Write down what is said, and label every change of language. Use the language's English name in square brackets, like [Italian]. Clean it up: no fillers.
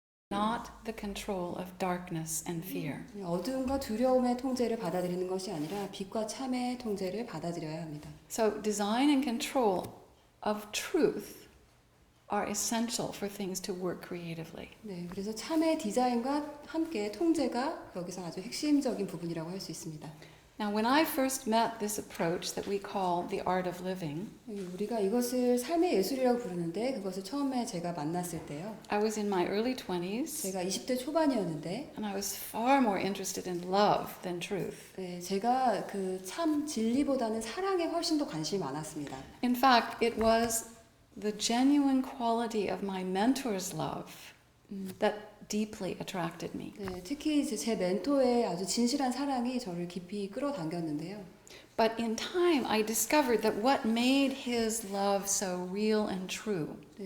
[English] Not the control of darkness and fear. [Korean] 어둠과 두려움의 통제를 받아들이는 것이 아니라 빛과 참의 통제를 받아들여야 합니다. [English] So design and control of truth are essential for things to work creatively. [Korean] 그래서 참의 디자인과 함께 통제가 여기서 아주 핵심적인 부분이라고 할 수 있습니다. [English] Now, when I first met this approach that we call the art of living, [Korean] 우리가 이것을 삶의 예술이라고 부르는데 그것을 처음에 제가 만났을 때요. [English] I was in my early 20s [Korean] 제가 20대 초반이었는데 [English] and I was far more interested in love than truth. [Korean] 제가 그 참 진리보다는 사랑에 훨씬 더 관심이 많았습니다. [English] In fact, it was the genuine quality of my mentor's love that deeply attracted me. [Korean] 특히 이제 제 멘토의 아주 진실한 사랑이 저를 깊이 끌어당겼는데요. [English] But in time, I discovered that what made his love so real and true